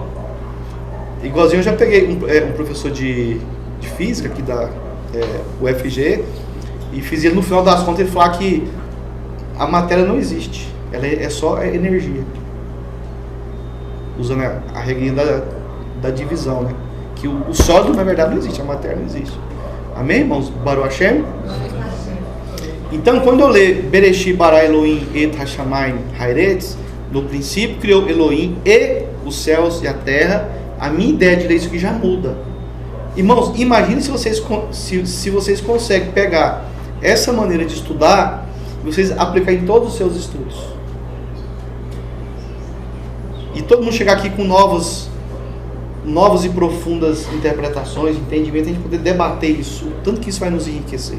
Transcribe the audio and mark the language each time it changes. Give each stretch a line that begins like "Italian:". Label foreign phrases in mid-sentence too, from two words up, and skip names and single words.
Portuguese: Igualzinho eu já peguei um professor de física aqui da UFG e fiz ele, no final das contas, ele falar que a matéria não existe. Ela é só energia. Usando a regrinha da divisão, né? Que o sólido, na verdade, não existe. A matéria não existe. Amém, irmãos?
Hebrew: ברוך השם?
Portuguese: Então, quando eu ler
Hebrew: בראשית ברא אלהים את השמים הארץ,
Portuguese: no princípio criou Elohim e os céus e a terra, a minha ideia de ler isso aqui já muda. Irmãos, imagine se vocês conseguem pegar essa maneira de estudar e vocês aplicar em todos os seus estudos. E todo mundo chegar aqui com novas e profundas interpretações, entendimento, a gente poder debater isso, o tanto que isso vai nos enriquecer.